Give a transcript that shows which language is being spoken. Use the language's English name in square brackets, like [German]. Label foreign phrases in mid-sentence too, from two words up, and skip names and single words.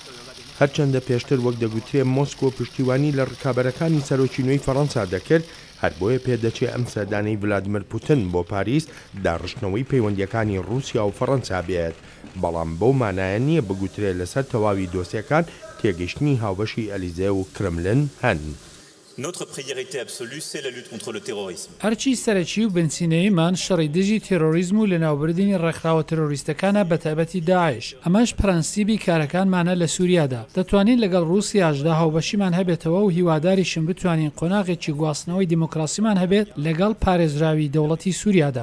[Central Kurdish] هەرچەندە پێشتر وەک دەگوترێ مۆسکۆ پشتیوانی لە ڕکابەرەکانی سەرۆکی نوێی فەڕەنسا دەکرد، هەر بۆیە پێدەچێت ئەم سەردانەی ڤلادیمیر پوتین بۆ پاریس داڕشتنەوەی پەیوەندیەکانی رووسیا و فەڕەنسا بێت، بەڵام بەو مانایە نییە بگوترێت لەسەر تەواوی دۆسیەکان تێگەیشتنی هاوبەشی ئەلیزێ و کرملن هەن. [French] Notre priorité absolue, c'est la lutte contre le terrorisme. [Central Kurdish] هەرچی سەرەکی و بنسینەیەمان شەڕی دژی تێرۆریزم و لەناوبردنی ڕێکخراوە تێرۆریستەکانە بە تایبەتی داعش. ئەمەش پرەنسیبی کارەکانمانە لە سووریادا. دەتوانین لەگەڵ رووسیاشدا هاوبەشیمان هەبێتەوە و هیواداریشم بتوانین قۆناغێکی گواستنەوەی دیموکراسیمان هەبێت لەگەڵ پارێزراوی دەوڵەتی سووریادا.